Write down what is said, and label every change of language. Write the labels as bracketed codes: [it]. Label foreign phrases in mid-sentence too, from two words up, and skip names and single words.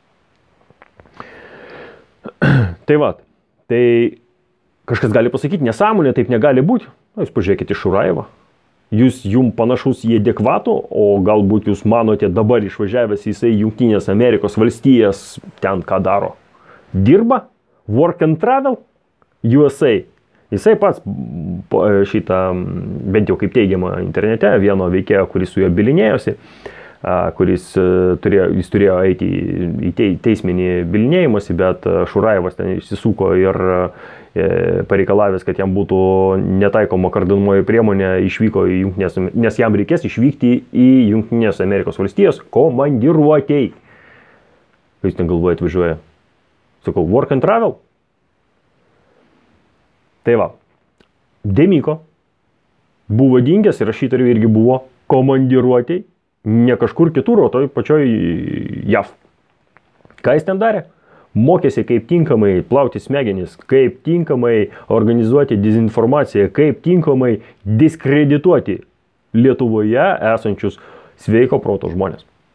[lt] Tai kažkas gali pasakyti, nesąmonė, taip negali būti. Jūs pažiūrėkite Šurajevą. Jums panašus į adekvatų, o galbūt jūs manote dabar išvažiavęs jisai Jungtinės Amerikos valstijas, ten ką daro. Dirba, [en] work and travel, USA. [lt] Jisai pats šitą, bent jau kaip teigiama internete, vieno veikėjo, kuris su juo bilinėjosi, kuris turėjo eiti į teisminį bylinėjimąsi, bet Šurajevas ten išsisuko ir pareikalavęs, kad jam būtų netaikoma kardinaluoji priemonė, išvyko į Jungtinės, nes jam reikės išvykti į Jungtinės Amerikos valstijas komandiruotei. Kai jūs ten galvoje atvažiuoja? Sakau, [en] work and travel. [lt] Tai va, Demiko buvo dingęs ir rašytorių irgi buvo komandiruotei, ne kažkur kitur, o toj pačioj JAV. Ką jis ten darė? Mokėsi, kaip tinkamai plauti smegenis, kaip tinkamai organizuoti dezinformaciją, kaip tinkamai diskredituoti Lietuvoje esančius sveiko proto žmonės.